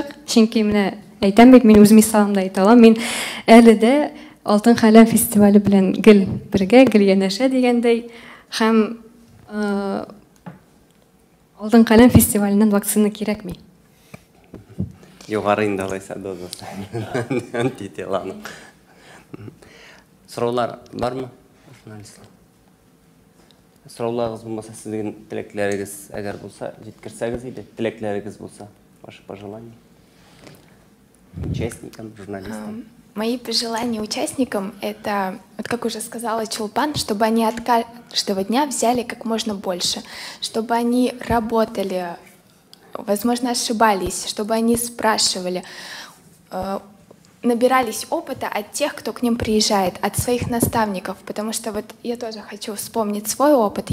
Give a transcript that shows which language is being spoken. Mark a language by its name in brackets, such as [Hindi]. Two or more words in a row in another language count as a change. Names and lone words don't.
[Tatar] Чөнки менә әйтәм бит, мин үз мисалымда әйтә алам. Мин әле дә Алтын каләм фестивале белән гел бергә, гел янәшә дигәндәй, һәм Алтын каләм фестиваленнан вакцина кирәкми. Югары инде алайса дозасы. Антителаның. Сораулар бармы? Журналистлар. Сорауларыгыз булмаса, сезнең теләкләрегез әгәр булса, җиткерсәгез иде, теләкләрегез булса, [Russian] ваши пожелания участникам, журналистам. Мои пожелания участникам — это, вот как уже сказала Чулпан, чтобы они от каждого дня взяли как можно больше, чтобы они работали, возможно, ошибались, чтобы они спрашивали, набирались опыта от тех, кто к ним приезжает, от своих наставников, потому что вот я тоже хочу вспомнить свой опыт.